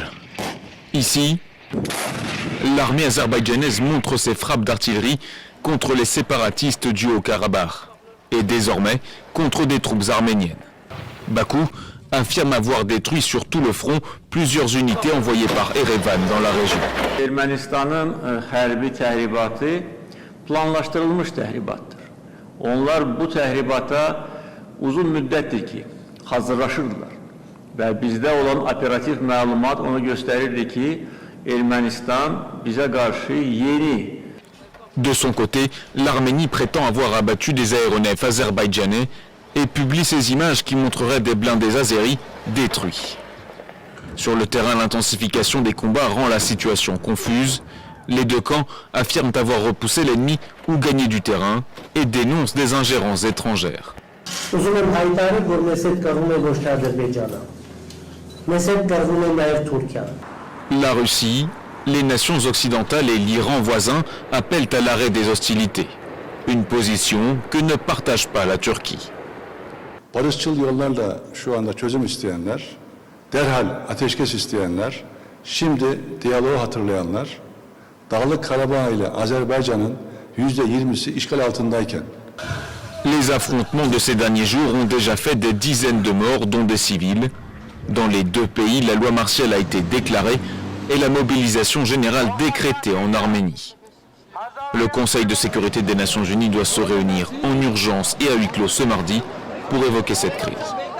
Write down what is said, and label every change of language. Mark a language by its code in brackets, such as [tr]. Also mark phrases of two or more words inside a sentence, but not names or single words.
[fr] Ici, l'armée azerbaïdjanaise montre ses frappes d'artillerie contre les séparatistes du Haut-Karabakh et désormais contre des troupes arméniennes. Bakou affirme avoir détruit sur tout le front plusieurs unités envoyées par Erevan dans la région. [az] Ermənistanın hərbi təhribatı planlaşdırılmış təhribatdır. Onlar bu təhribata uzun müddətdir ki, hazırlaşırdılar. Və bizdə olan operativ məlumat onu göstərirdi ki, Ermənistan bizə qarşı yeni. [fr] De son côté, l'Arménie prétend avoir abattu des aéronefs azerbaïdjanais et publie ces images qui montreraient des blindés azéris détruits. Sur le terrain, l'intensification des combats rend la situation confuse. Les deux camps affirment avoir repoussé l'ennemi ou gagné du terrain et dénoncent des ingérences étrangères. La Russie, les nations occidentales et l'Iran voisin appellent à l'arrêt des hostilités. Une position que ne partage pas la Turquie. [tr] Barışçıl yollarla şu anda çözüm isteyenler, derhal ateşkes isteyenler, şimdi diyaloğu hatırlayanlar, Dağlık Karabağ ile Azerbaycan'ın %20'si işgal altındayken. [fr] Les affrontements de ces derniers jours ont déjà fait des dizaines de morts, dont des civils. Dans les deux pays, la loi martiale a été déclarée et la mobilisation générale décrétée en Arménie. Le Conseil de sécurité des Nations Unies doit se réunir en urgence et à huis clos ce mardi pour évoquer cette crise.